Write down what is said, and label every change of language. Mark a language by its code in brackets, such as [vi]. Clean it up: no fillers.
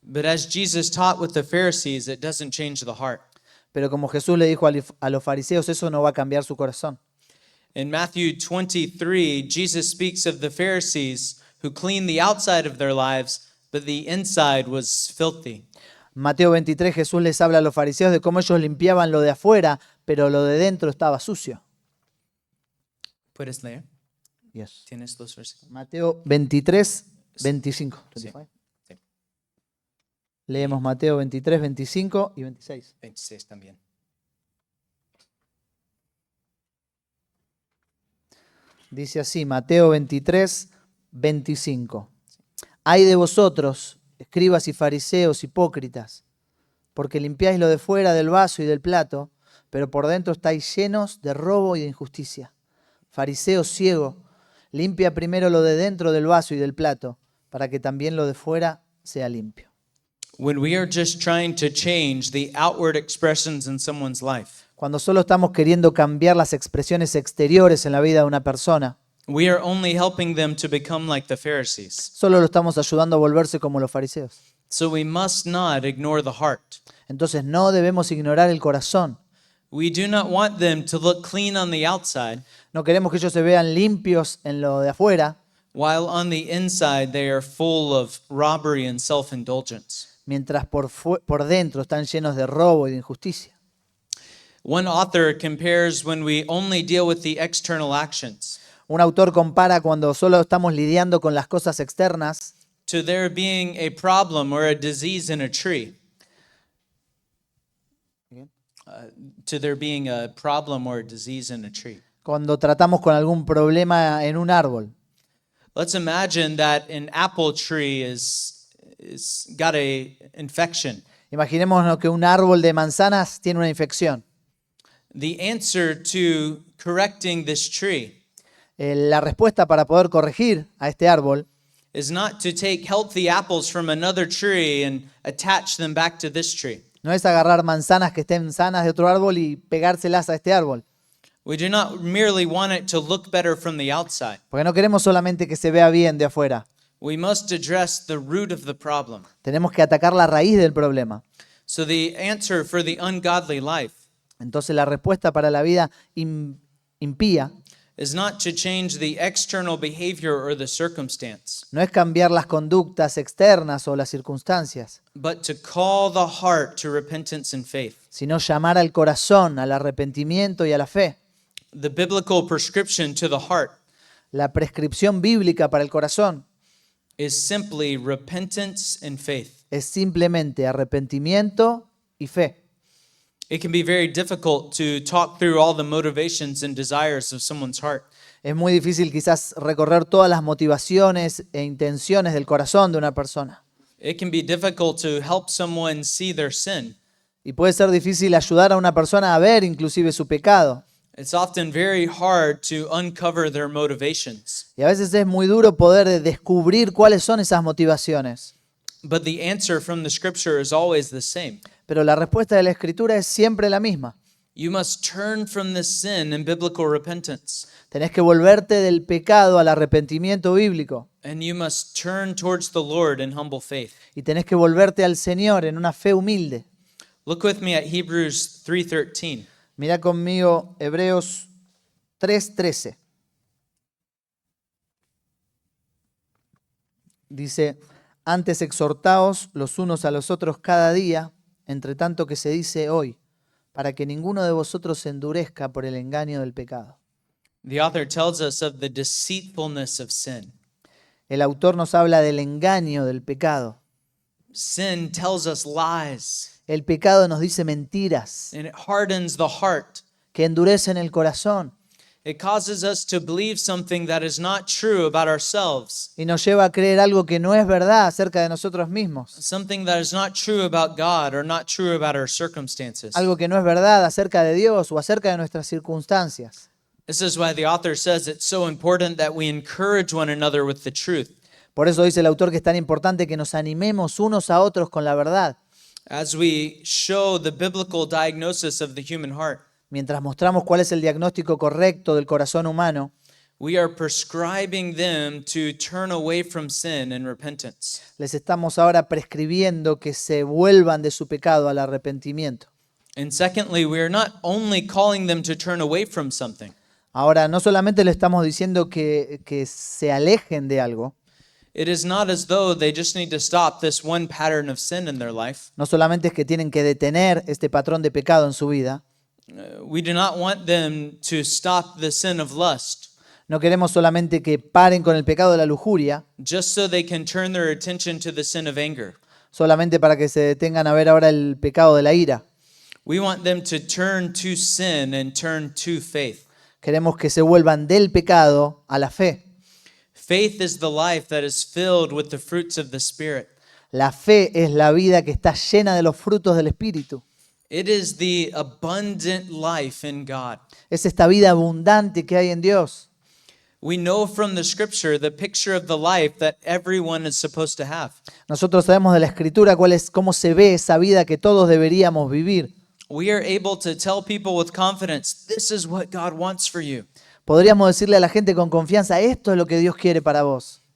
[en] but as Jesus taught with the Pharisees, it doesn't change the heart. [es] pero como Jesús le dijo a los fariseos, eso no va a cambiar su corazón. [en] In Matthew 23, Jesus speaks of the Pharisees who cleaned the outside of their lives, but the inside was filthy. [es] Mateo 23, Jesús les habla a los fariseos de cómo ellos limpiaban lo de afuera, pero lo de dentro estaba sucio. ¿Puedes leer? [en] Yes. [es] ¿Tienes los versículos? Mateo 23, 25. Sí. 25. Sí. Leemos Mateo 23, 25 y 26. 26 también. Dice así, Mateo 23, 25. Ay de vosotros, escribas y fariseos hipócritas, porque limpiáis lo de fuera del vaso y del plato, pero por dentro estáis llenos de robo y de injusticia. Fariseo ciego, limpia primero lo de dentro del vaso y del plato, para que también lo de fuera sea limpio. [en] When we are just trying to change the outward expressions in someone's life, [es] Cuando solo estamos queriendo cambiar las expresiones exteriores en la vida de una persona, [en] we are only helping them to become like the Pharisees. [es] solo lo estamos ayudando a volverse como los fariseos. [en] So we must not ignore the heart. [es] Entonces no debemos ignorar el corazón. [en] We do not want them to look clean on the outside, [es] No queremos que ellos se vean limpios en lo de afuera, [en] while on the inside they are full of robbery and self-indulgence. [es] mientras por dentro están llenos de robo y de injusticia. [en] One author compares when we only deal with the external actions [es] Un autor compara cuando solo estamos lidiando con las cosas externas [en] to there being a problem or a disease in a tree. To there being a problem or a disease in a tree. [es] cuando tratamos con algún problema en un árbol. [en] Let's imagine that an apple tree is got a infection. [es] Imaginémonos que un árbol de manzanas tiene una infección. [en] The answer to correcting this tree [es] La respuesta para poder corregir a este árbol [en] is not to take healthy apples from another tree and attach them back to this tree. [es] no es agarrar manzanas que estén sanas de otro árbol y pegárselas a este árbol. [en] We do not merely want it to look better from the outside. [es] Porque no queremos solamente que se vea bien de afuera. [en] We must address the root of the problem. [es] Tenemos que atacar la raíz del problema. [en] So the answer for the ungodly life [es] Entonces la respuesta para la vida impía [en] is not to change the external behavior or the circumstance, [es] no es cambiar las conductas externas o las circunstancias, [en] but to call the heart to repentance and faith. [es] sino llamar al corazón, al arrepentimiento y a la fe. [en] The biblical prescription to the heart [es] La prescripción bíblica para el corazón [en] is simply repentance and faith. [es] es simplemente arrepentimiento y fe. [en] It can be very difficult to talk through all the motivations and desires of someone's heart. [es] Es muy difícil quizás recorrer todas las motivaciones e intenciones del corazón de una persona. [en] It can be difficult to help someone see their sin, [es] Y puede ser difícil ayudar a una persona a ver inclusive su pecado. [en] It's often very hard to uncover their motivations. [es] Y a veces es muy duro poder descubrir cuáles son esas motivaciones. [en] But the answer from the scripture is always the same. [es] Pero la respuesta de la Escritura es siempre la misma. [en] You must turn from this sin in biblical repentance, [es] Tenés que volverte del pecado al arrepentimiento bíblico. [en] and you must turn towards the Lord in humble faith. [es] Y tenés que volverte al Señor en una fe humilde. [en] Look with me at Hebrews 3:13. [es] Mirá conmigo Hebreos 3:13. Dice, antes exhortaos los unos a los otros cada día, entre tanto que se dice hoy, para que ninguno de vosotros se endurezca por el engaño del pecado. [en] The author tells us of the deceitfulness of sin. [es] El autor nos habla del engaño del pecado. [en] Sin tells us lies, [es] El pecado nos dice mentiras [en] and it hardens the heart. [es] que endurecen el corazón [en] It causes us to believe something that is not true about ourselves, [es] y nos lleva a creer algo que no es verdad acerca de nosotros mismos. [en] something that is not true about God or not true about our circumstances. [es] Algo que no es verdad acerca de Dios o acerca de nuestras circunstancias. [en] This is why the author says it's so important that we encourage one another with the truth. [es] Por eso dice el autor que es tan importante que nos animemos unos a otros con la verdad, [en] As we show the biblical diagnosis of the human heart, [es] mientras mostramos cuál es el diagnóstico correcto del corazón humano. [en] we are prescribing them to turn away from sin and repentance. [es] Les estamos ahora prescribiendo que se vuelvan de su pecado al arrepentimiento. [en] And secondly, we are not only calling them to turn away from something, [es] Ahora, no solamente le estamos diciendo que se alejen de algo, [en] it is not as though they just need to stop this one pattern of sin in their life. [es] no solamente es que tienen que detener este patrón de pecado en su vida, [en] We do not want them to stop the sin of lust [es] no queremos solamente que paren con el pecado de la lujuria, [en] just so they can turn their attention to the sin of anger. [es] solamente para que se detengan a ver ahora el pecado de la ira. [en] We want them to turn to sin and turn to faith. [es] Queremos que se vuelvan del pecado a la fe. [en] Faith is the life that is filled with the fruits of the Spirit. [es] La fe es la vida que está llena de los frutos del Espíritu. [en] It is the abundant life in God. [es] Es esta vida abundante que hay en Dios. [en] We know from the scripture the picture of the life that everyone is supposed to have. [es] Nosotros sabemos de la Escritura cómo se ve esa vida que todos deberíamos vivir. [en] We are able to tell people with confidence, this is what God wants for you. [es] Podríamos decirle a la gente con confianza, esto es lo que Dios quiere para vos.